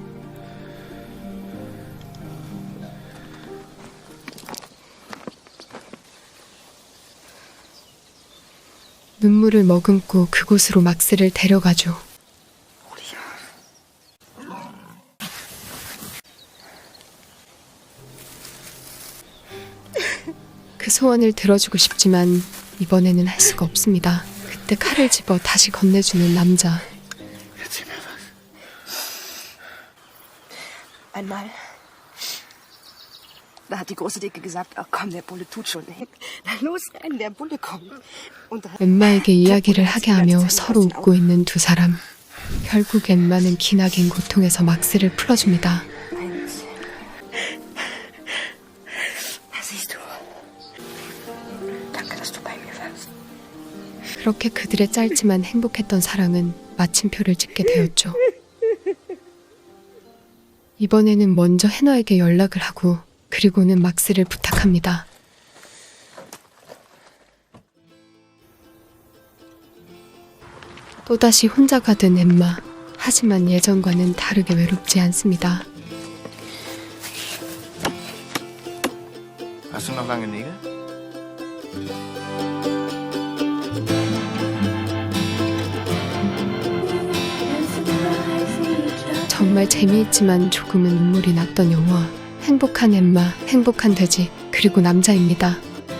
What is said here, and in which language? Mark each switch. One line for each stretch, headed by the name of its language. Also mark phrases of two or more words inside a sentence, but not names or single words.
Korean: 눈물을 머금고 그곳으로 막스를 데려가죠. 그 소원을 들어주고 싶지만 이번에는 할 수가 없습니다. 그때 칼을 집어 다시 건네주는 남자.
German: Erzähl mir was. Einmal. Da hat die große Dicke gesagt, ach komm, der Bulle tut schon. Na los, rennen, der Bulle kommt. Und da
Korean: 엠마에게 이야기를 하게 하며 서로 웃고 있는 두 사람. 결국 엠마는 기나긴 고통에서 막스를 풀어줍니다.
German: eins. Da siehst du. Danke, dass du bei mir warst.
Korean: 그렇게 그들의 짧지만 행복했던 사랑은 마침표를 찍게 되었죠. 이번에는 먼저 해너에게 연락을 하고 그리고는 막스를 부탁합니다. 또다시 혼자가 된 엠마. 하지만 예전과는 다르게 외롭지 않습니다.
German: Hast du noch lange Nägel?
Korean: 정말 재미있지만 조금은 눈물이 났던 영화. 행복한 엠마, 행복한 돼지, 그리고 남자입니다.